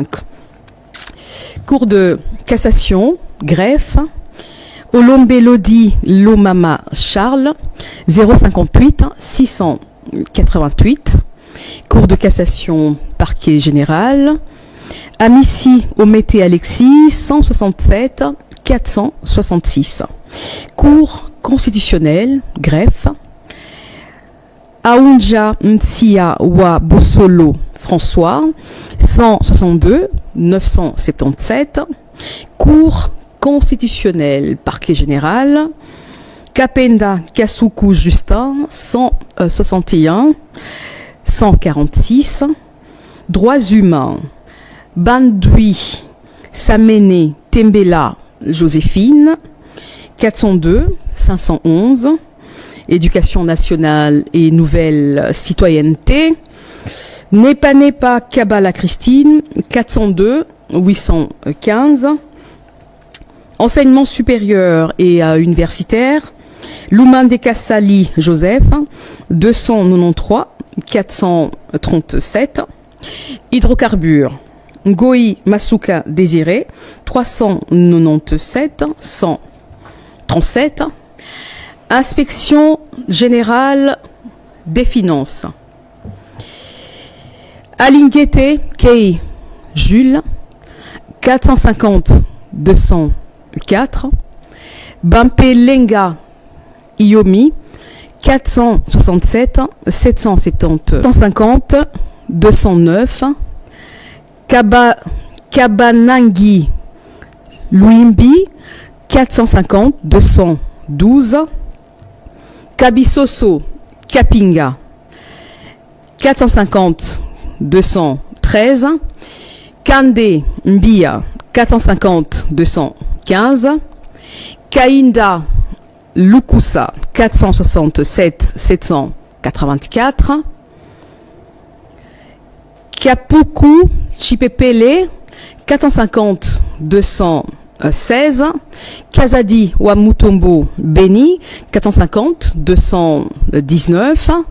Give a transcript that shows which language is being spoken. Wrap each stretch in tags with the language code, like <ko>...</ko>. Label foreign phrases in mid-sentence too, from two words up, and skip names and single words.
<fr>Cour de cassation, greffe, Olombe Lodi Lomama Charles, 058 688. Cour de cassation, parquet général, Amici Omété Alexis, 167 466. Cour constitutionnelle, greffe, Aounja Ntia Wa Bossolo François, 162 977. Cour constitutionnelle, parquet général, Kapenda Kasuku Justin, 161 146. Droits humains, Bandui Samene Tembela Joséphine, 402 511. Éducation nationale et nouvelle citoyenneté, Nepa Kabala Christine, 402 815. Enseignement supérieur et universitaire, Loumande Kassali Joseph, 293 437. Hydrocarbures, Ngoï Masuka Désiré, 397 137. Inspection générale des finances, Alinguete Kei Jules, 450 204. Bampelenga Iomi, 467 770 150 209. Kabanangi Luimbi, 450 212. Kabisoso Kapinga, 450 213. Kande Mbia, 450 215. Kainda Lukusa, 467 784. Kapuku Chipepele, 450 216. Kazadi Wamutombo Beni, 450 219.</fr>